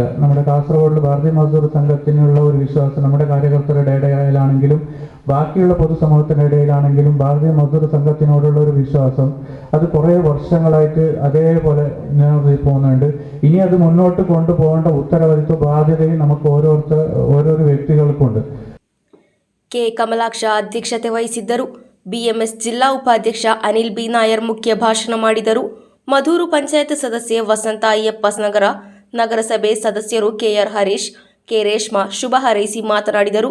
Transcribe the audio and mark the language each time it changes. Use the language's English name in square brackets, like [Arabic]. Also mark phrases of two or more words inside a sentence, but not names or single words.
[Malayalam] നമ്മുടെ കാസർഗോഡിൽ ഭാരതീയ മസ്ദൂർ സംഘത്തിനുള്ള ഒരു വിശ്വാസം നമ്മുടെ കാര്യകർത്തരുടെ ഇടയിലാണെങ്കിലും ബാക്കിയുള്ള പൊതുസമൂഹത്തിൻ്റെ ഇടയിലാണെങ്കിലും ഭാരതീയ മസ്ദൂർ സംഘത്തിനോടുള്ള ഒരു വിശ്വാസം അത് കുറേ വർഷങ്ങളായിട്ട് അതേപോലെ നിലനിർത്തി പോകുന്നുണ്ട്. ഇനി അത് മുന്നോട്ട് കൊണ്ടുപോകേണ്ട ഉത്തരവാദിത്വ ബാധ്യതയും നമുക്ക് ഓരോരോ വ്യക്തികൾക്കുണ്ട്. [Kannada] ಕೆ ಕಮಲಾಕ್ಷ ಅಧ್ಯಕ್ಷತೆ ವಹಿಸಿದ್ದರು. ಬಿಎಂಎಸ್ ಜಿಲ್ಲಾ ಉಪಾಧ್ಯಕ್ಷ ಅನಿಲ್ ಬಿ ನಾಯರ್ ಮುಖ್ಯ ಭಾಷಣ ಮಾಡಿದರು. ಮಧೂರು ಪಂಚಾಯತ್ ಸದಸ್ಯೆ ವಸಂತ ಅಯ್ಯಪ್ಪನಗರ, ನಗರಸಭೆ ಸದಸ್ಯರು ಕೆಆರ್ ಹರೀಶ್, ಕೆ ರೇಷ್ಮಾ ಶುಭ ಹಾರೈಸಿ ಮಾತನಾಡಿದರು.